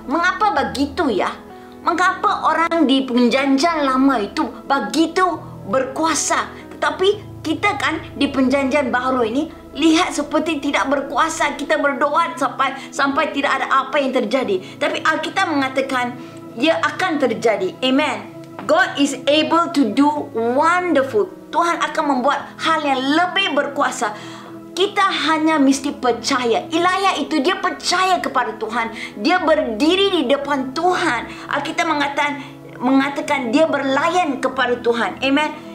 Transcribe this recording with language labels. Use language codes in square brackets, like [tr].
[id] Mengapa begitu ya? Mengapa orang di perjanjian lama itu begitu berkuasa, tetapi kita kan di perjanjian baru ini lihat seperti tidak berkuasa. Kita berdoa sampai tidak ada apa yang terjadi, tapi Alkitab mengatakan ia akan terjadi. Amen. [en] God is able to do wonderful. [id] Tuhan akan membuat hal yang lebih berkuasa. Kita hanya mesti percaya. Elia itu dia percaya kepada Tuhan. Dia berdiri di depan Tuhan. Alkitab mengatakan dia berlayan kepada Tuhan. Amen.